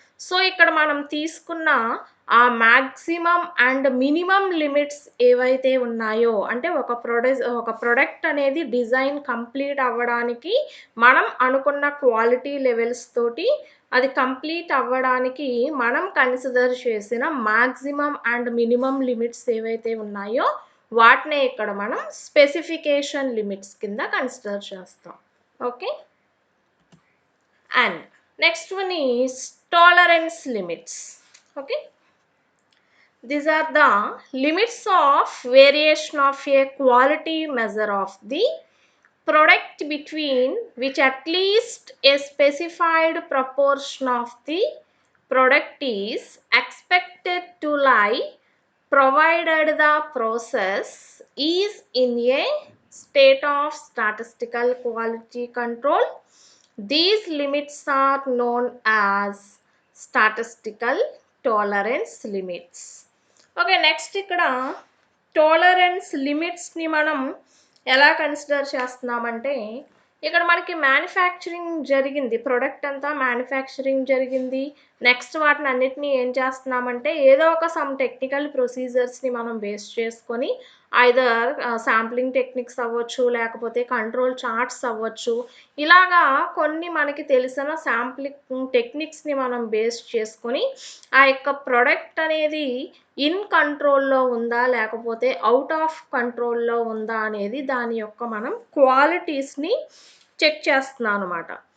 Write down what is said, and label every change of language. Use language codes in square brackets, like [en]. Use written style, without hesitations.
[te] So ఇక్కడ మనం తీసుకున్న ఆ మ్యాక్సిమం అండ్ మినిమం లిమిట్స్ ఏవైతే ఉన్నాయో, అంటే ఒక ప్రొడక్ట్ అనేది డిజైన్ కంప్లీట్ అవ్వడానికి మనం అనుకున్న క్వాలిటీ లెవెల్స్ తోటి అది కంప్లీట్ అవ్వడానికి మనం కన్సిడర్ చేసిన మ్యాక్సిమం అండ్ మినిమం లిమిట్స్ ఏవైతే ఉన్నాయో వాటినే ఇక్కడ మనం స్పెసిఫికేషన్ లిమిట్స్ కింద కన్సిడర్ చేస్తాం. [en] Okay, and next one is tolerance limits. Okay, these are the limits of variation of a quality measure of the product between which at least a specified proportion of the product is expected to lie provided the process is in a state of statistical quality control. These limits are known as statistical tolerance limits. [te] Okay, next ఇక్కడ tolerance లిమిట్స్ని మనం ఎలా consider చేస్తున్నామంటే, ఇక్కడ మనకి manufacturing జరిగింది, product అంతా manufacturing జరిగింది. Next వాటిని అన్నిటినీ ఏం చేస్తున్నామంటే ఏదో ఒక సమ్ టెక్నికల్ ప్రొసీజర్స్ని మనం బేస్ చేసుకొని ఐదర్ శాంప్లింగ్ టెక్నిక్స్ అవ్వచ్చు, లేకపోతే కంట్రోల్ చార్ట్స్ అవ్వచ్చు, ఇలాగా కొన్ని మనకి తెలిసిన శాంప్లింగ్ టెక్నిక్స్ని మనం బేస్ చేసుకొని ఆ యొక్క ప్రొడక్ట్ అనేది ఇన్ కంట్రోల్లో ఉందా లేకపోతే అవుట్ ఆఫ్ కంట్రోల్లో ఉందా అనేది దాని యొక్క మనం క్వాలిటీస్ని చెక్ చేస్తున్నాం అనమాట.